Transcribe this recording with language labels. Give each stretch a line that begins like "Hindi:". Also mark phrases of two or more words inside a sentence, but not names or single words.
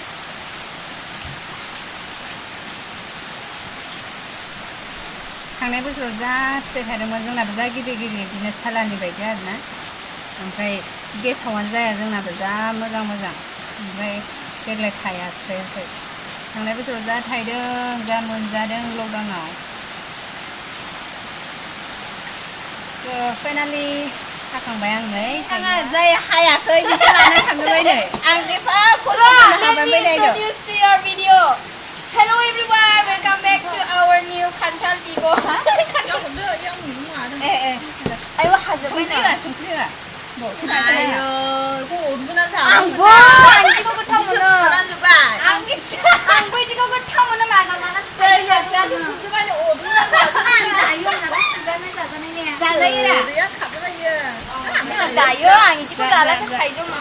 Bodo: थांनाय बोसोराव जा फिथाइ थादोंमोन जोंनाबो जा गिदिर गिदिर बिदिनो सालानि बायदि आरोना ओमफ्राय गेसावानो जाया जोंनाबो जा मोजां मोजां ओमफ्राय देग्लाय थायाखै थांनाय बोसोराव जा थायदों जा मोनजादों लकडाउनाव फाइनालि हाखांबाय आं नै आङो जाय हायाखै बिसोर लाना थांबाय नै आं एफा खस्थ' हाबाय नायदो
English: Hello everyone, welcome back to our new kantal bigo.
Bodo: Ayo hazabay na. संख्रिया Ayo, आंबो आंबो गोथाव मोनो. आंबो इदिखौ गोथाव मोनो मागा जाना जायो आं इदिखौ जालासो थाइजौ मोनो.